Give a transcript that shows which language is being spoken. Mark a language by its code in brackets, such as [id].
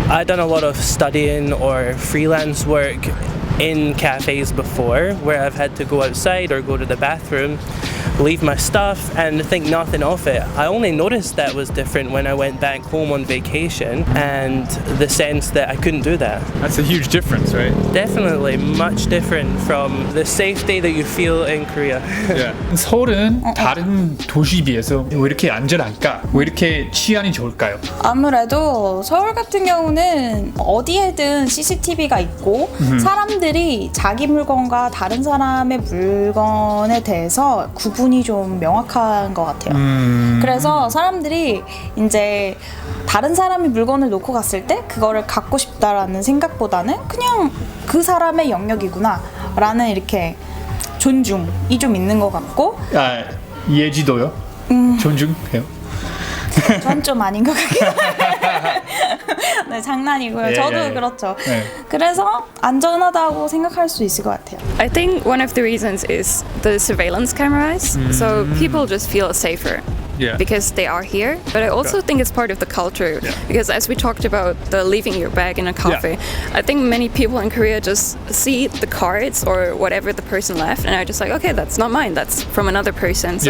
[en] I've done a lot of studying or freelance work in cafes before where I've had to go outside or go to the bathroom. leave my stuff and think nothing of it. I only noticed that was different when I went back home on vacation, and the sense that I couldn't do that. That's a huge difference, right? Definitely much different from the safety that you feel in Korea. Yeah. [ko] 서울은 다른 도시에 비해서 왜 이렇게 안전할까? 왜 이렇게 치안이 좋을까요? 아무래도 서울 같은 경우는 어디에든 CCTV가 있고 사람들이 자기 물건과 다른 사람의 물건에 대해서 구분이 좀 명확한 것 같아요. 그래서 사람들이 이제 다른 사람이 물건을 놓고 갔을 때 그거를 갖고 싶다라는 생각보다는 그냥 그 사람의 영역이구나 라는 이렇게 존중이 좀 있는 것 같고. 아, 예지도요? 존중해요? 전 좀 아닌 것 같긴 해요. 네, 장난이고요. 저도 그렇죠. 그래서 안전하다고 생각할 수 있을 것 같아요. [en] I think one of the reasons is the surveillance cameras. So people just feel safer. Yeah. Because they are here, but I also think it's part of the culture. Because as we talked about the leaving your bag in a cafe, I think many people in Korea just see the cards or whatever the person left and are just like, okay, that's not mine, that's from another person.